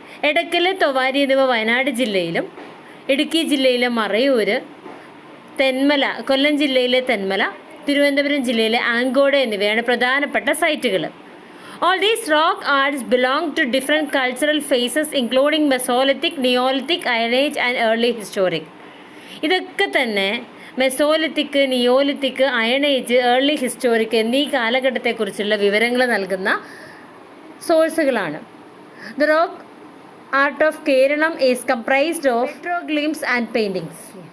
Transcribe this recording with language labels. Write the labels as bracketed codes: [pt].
[ml] എടക്കൽ, തൊവാരി എന്നിവ വയനാട് ജില്ലയിലും ഇടുക്കി ജില്ലയിലെ മറയൂർ, തെന്മല കൊല്ലം ജില്ലയിലെ തെന്മല, തിരുവനന്തപുരം ജില്ലയിലെ ആങ്കോട് എന്നിവയാണ് പ്രധാനപ്പെട്ട സൈറ്റുകൾ. [en] All these rock arts belong to different cultural phases including Mesolithic, Neolithic, Iron Age and Early Historic. [ml] ഇതൊക്കെ തന്നെ Mesolithic, Neolithic, iron age, early historic എന്നീ കാലഘട്ടത്തെക്കുറിച്ചുള്ള വിവരങ്ങൾ നൽകുന്ന സോഴ്സുകളാണ്. [en] The rock art of Keralam is comprised of petroglyphs and paintings.